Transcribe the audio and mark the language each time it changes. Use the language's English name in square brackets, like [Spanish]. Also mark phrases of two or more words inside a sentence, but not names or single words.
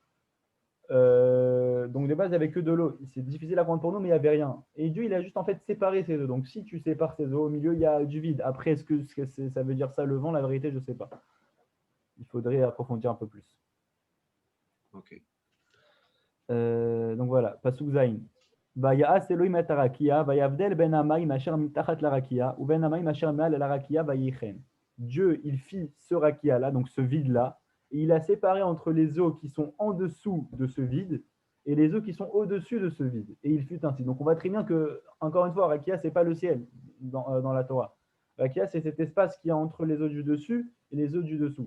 [French] Donc de base, il n'y avait que de l'eau. C'est difficile à comprendre pour nous, mais il n'y avait rien. Et Dieu, il a juste en fait séparé ces eaux. Donc si tu sépares ces eaux, au milieu, il y a du vide. Après, est-ce que ça veut dire ça, le vent? La vérité, je ne sais pas. Il faudrait approfondir un peu plus. Ok. Donc voilà, [Hebrew] פסוק ז. ויעש אלהים את הרקיע, ויבדל בין המים אשר מתחת לרקיע, ובין המים אשר מעל לרקיע, ויהי כן. [French] Dieu, il fit ce rakia là, donc ce vide là, et il a séparé entre les eaux qui sont en dessous de ce vide et les eaux qui sont au-dessus de ce vide. Et il fut ainsi. Donc on voit très bien que, encore une fois, rakia, c'est pas le ciel dans la Torah. Rakia, c'est cet espace qui est entre les eaux du dessus et les eaux du dessous.